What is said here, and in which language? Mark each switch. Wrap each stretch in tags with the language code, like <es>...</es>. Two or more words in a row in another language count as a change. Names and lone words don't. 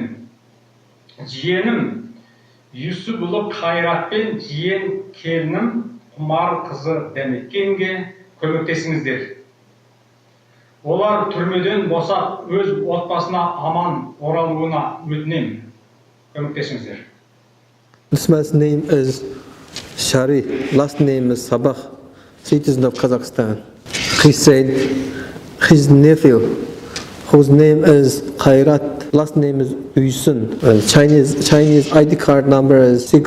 <kk>Жиенім Юсупұлы Қайрат пен жиен келінім Құмар қызы Дәметкенге көмектесіңіздер. Олар түрмеден босап, өз отбасына аман оралуына өтінемін. Көмектесіңіздер.</kk> <en>This man's name is Shari, last name is Sabah, citizen of Kazakhstan. He said his nephew, whose name is Khairat, last name is Uysun, Chinese ID card number is</en>